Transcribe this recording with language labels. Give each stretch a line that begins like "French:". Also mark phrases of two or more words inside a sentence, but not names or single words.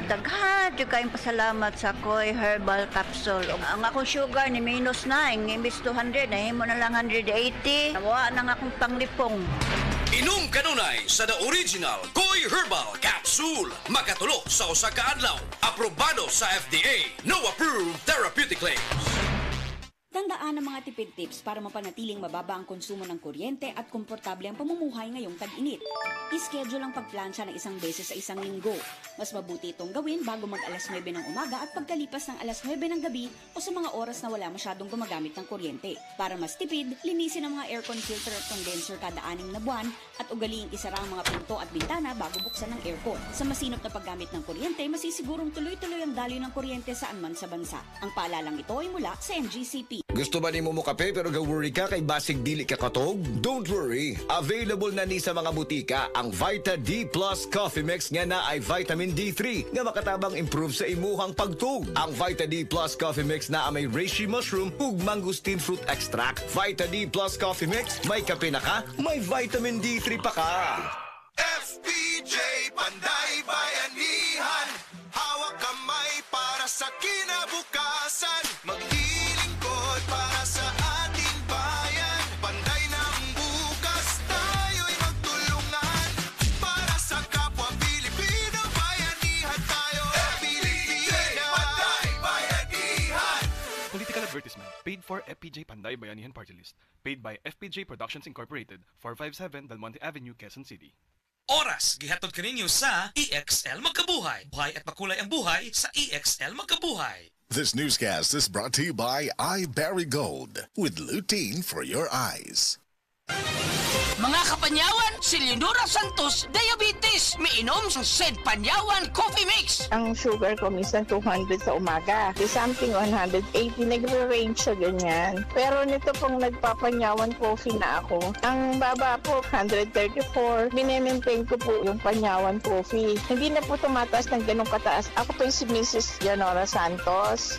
Cebuano: Daghan yung kayong pasalamat sa Koy Herbal Capsule. Ang akong sugar ni minus 9, imbis 200, nahimo na lang 180. Nawa nang akong panglipong. Inom kanunay sa
English: the original
Cebuano: Koy Herbal Capsule. Makatulo sa usa ka adlaw.
English: Aprobado sa FDA. No approved therapeutic claims.
Filipino: Tandaan ang mga tipid tips para mapanatiling mababa ang konsumo ng kuryente at komportable ang pamumuhay ngayong tag-init. I-schedule ang pagplansya ng isang beses sa isang linggo. Mas mabuti itong gawin bago mag alas 9 ng umaga at pagkalipas ng alas 9 ng gabi o sa mga oras na wala masyadong gumagamit ng kuryente. Para mas tipid, linisin ang mga
English: aircon filter
Filipino: at condenser kada 6 na buwan at ugaliing isara ang mga pinto at bintana bago buksan ang aircon. Sa masinop na paggamit ng kuryente, masisigurong tuloy-tuloy ang daloy ng kuryente saan man sa bansa. Ang paalalang ito ay mula sa NGCP.
Cebuano: Gusto ba nimo mo kape pero ga-worry ka kay basig dili ka katog?
English: Don't worry.
Cebuano: Available na ni sa mga butika ang Vita D Plus Coffee Mix nga na ay
English: vitamin D3
Cebuano: nga makatabang improve sa imuhang pagtug. Ang Vita D Plus Coffee Mix na may
English: reishi mushroom
Cebuano: ug
English: mangosteen fruit extract.
Cebuano: Vita D Plus Coffee Mix, may kape na ka, may
English: vitamin D3
Cebuano: pa ka.
Filipino: FPJ Panday Bayanihan, hawak kamay para sa kinabukasan. Maglilingkod para sa ating bayan. Panday ng bukas, tayo'y magtulungan. Para sa kapwa Pilipino, bayanihan tayo. FPJ Panday Bayanihan.
English: Political advertisement paid for FPJ Panday Bayanihan Party List. Paid by FPJ Productions Incorporated, 457 Del Monte Avenue, Quezon City.
Cebuano: Oras gihatod kaninyo sa EXL Magkabuhay.
Filipino: Buhay at makulay ang buhay sa EXL Magkabuhay.
English: This newscast is brought to you by iBerry Gold with lutein for your eyes.
Cebuano: Mga kapanyawan, si Leonora Santos, diabetes. Miinom sa Sed Panyawan Coffee Mix.
Filipino: Ang sugar ko minsan 200 sa umaga. Di something 180, nagre-range sa ganyan. Pero nito pong nagpapanyawan coffee na ako. Ang baba po, 134. Binemaintain ko po yung panyawan coffee. Hindi na po tumataas ng ganong kataas. Ako po yung si Mrs. Leonora Santos.